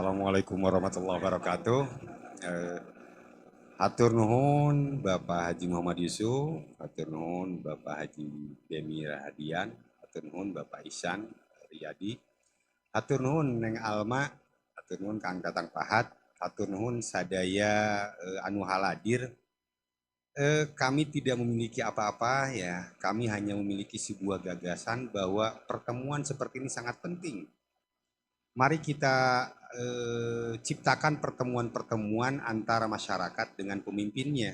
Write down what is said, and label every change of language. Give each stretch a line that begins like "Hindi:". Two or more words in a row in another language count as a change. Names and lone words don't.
Arabic: السلام عليكم ورحمة الله وبركاته.
Sundanese: Eh, Hatur nuhun Bapak Haji Muhammad Yusuf, hatur nuhun Bapak Haji Demi Rahadian, hatur nuhun Bapak Ihsan Riyadi, hatur nuhun Neng Alma, hatur nuhun Kang Tatang Pahat, hatur nuhun sadaya anu haladir.
Indonesian: Kami tidak memiliki apa-apa ya, kami hanya memiliki sebuah gagasan bahwa pertemuan seperti ini sangat penting. Mari kita ciptakan pertemuan-pertemuan antara masyarakat dengan pemimpinnya.